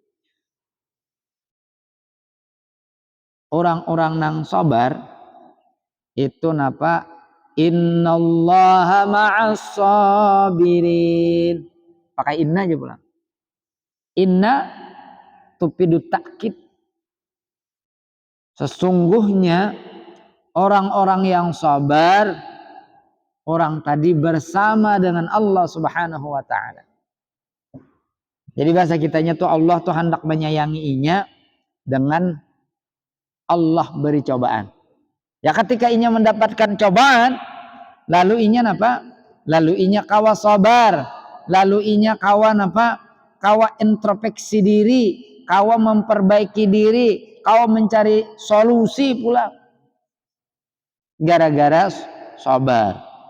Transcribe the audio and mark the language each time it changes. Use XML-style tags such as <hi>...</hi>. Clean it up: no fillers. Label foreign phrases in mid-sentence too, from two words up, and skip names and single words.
<bjn>Orang-orang nang sabar itu napa?</bjn> <ar>إن الله مع الصابرين.</ar> <bjn>Pakai inna aja pulang.</bjn> <ar>إن تفيد تأكيد.</ar> <id>Sesungguhnya orang-orang yang sabar, orang tadi bersama dengan Allah</id> <ar>سبحانه وتعالى.</ar> <id>Jadi bahasa kitanya tuh Allah tuh hendak menyayanginya dengan Allah beri cobaan.</id> <bjn>Ya ketika inya mendapatkan cobaan, lalu inya apa? Lalu inya kawa sabar, lalu inya kawa apa? Kawa introspeksi diri, kawa memperbaiki diri, kawa mencari solusi pula. Gara-gara sabar.</bjn>